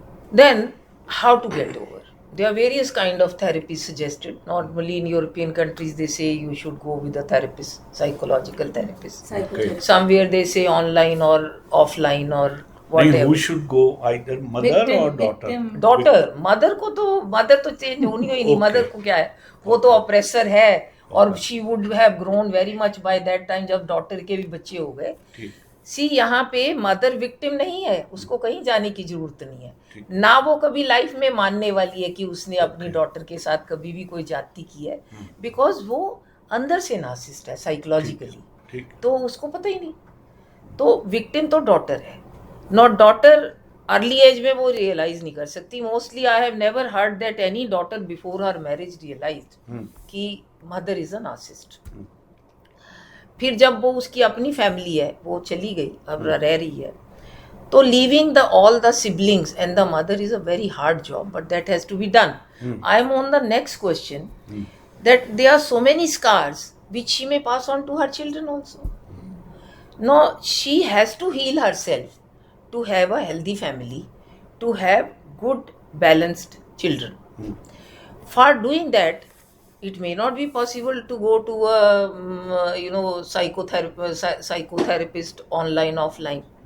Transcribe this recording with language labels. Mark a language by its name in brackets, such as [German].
[English] Then, how to get over? There are various kind of therapies suggested. Normally in European countries, they say you should go with a therapist, psychological therapist. Okay. Somewhere they say online or offline or whatever. Who should go? Either mother or daughter? Daughter. [Hindi] Mother तो change होनी ही नहीं. Mother को क्या है? वो तो oppressor है. और [English] she would have grown very much by that time [Hindi] जब daughter के भी बच्चे हो गए. सी यहाँ पे मदर विक्टिम नहीं है, उसको कहीं जाने की जरूरत नहीं है. ना वो कभी लाइफ में मानने वाली है कि उसने अपनी डॉटर के साथ कभी भी कोई जाति की है, बिकॉज वो अंदर से नार्सिसिस्ट है साइकोलॉजिकली, तो उसको पता ही नहीं. तो विक्टिम तो डॉटर है. नॉट डॉटर अर्ली एज में वो रियलाइज नहीं कर सकती. [English] Mostly I have never heard that any daughter before her marriage realised कि mother is a narcissist. [Hindi] फिर जब वो उसकी अपनी फैमिली है, वो चली गई, अब रह रही है, तो [English] Leaving the all the siblings and the mother is a very hard job, but that has to be done. I am on the next question that there are so many scars which she may pass on to her children also. No, she has to heal herself to have a healthy family, to have good balanced children. For doing that, it may not be possible to go to a psychotherapist online, offline.